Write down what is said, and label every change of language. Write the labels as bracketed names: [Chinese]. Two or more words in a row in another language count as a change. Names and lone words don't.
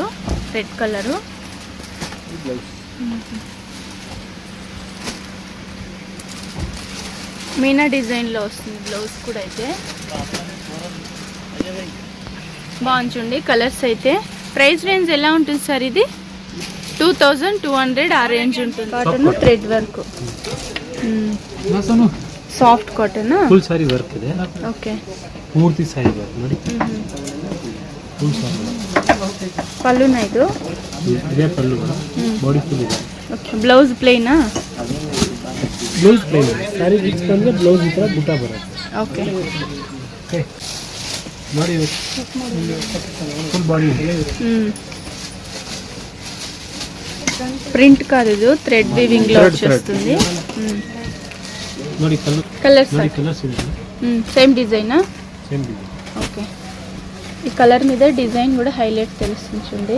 [English] red colour. [Telugu] మీనా డిజైన్లో వస్తుంది బ్లౌజ్ కూడా. అయితే బాగుంది చూడండి కలర్స్ అయితే. [English] price range [Telugu] ఎలా ఉంటుంది సార్? ఇది 2200 ఆ రేంజ్ ఉంటుంది. [English] cotton thread work, soft cotton, full saree work ಇದೆ. [Telugu] ఓకే. [Kannada] ಪೂರ್ತಿ [English] saree work [Kannada] ನೋಡಿ. [English] full saree [Kannada] ಪಲ್ಲುನಾ ಇದು? ಇದೆ ಪಲ್ಲು. [English] body full [Kannada] ಇದೆ. ಓಕೆ. [English] blouse plain? blouse plain. saree mix [Kannada] ಬಂದ್ರೆ ಬ್ಲೌಸ್ ಈ ತರ ಬುಟ್ಟ ಬರುತ್ತೆ. ಓಕೆ. ಓಕೆ ನೋಡಿ [English] full body [Kannada] ಇದೆ. [Telugu] ప్రింట్ కాదు ఇది, [English] thread weaving [Telugu] లో వచ్చేస్తుంది. [Kannada] ನೋಡಿ [Telugu] కలర్స్ [Kannada] ನೋಡಿ కలర్స్ ಇದೆ. [English] same design? same design. [Telugu] ఓకే. ఈ కలర్ మీద డిజైన్ కూడా హైలైట్ తెలుస్తుంది చూడండి.